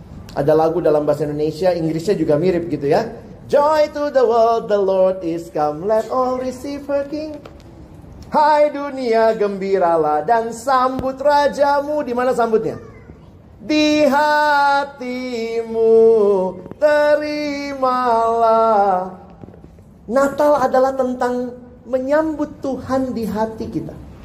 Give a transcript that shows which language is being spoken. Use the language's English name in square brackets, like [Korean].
[Indonesian] Ada lagu dalam bahasa Indonesia, Inggrisnya juga mirip gitu ya. [English] Joy to the world, the Lord is come, let all receive her King. [Indonesian] Hai dunia gembiralah dan sambut rajamu. Di mana sambutnya? Di hatimu terimalah. Natal adalah tentang menyambut Tuhan di hati kita.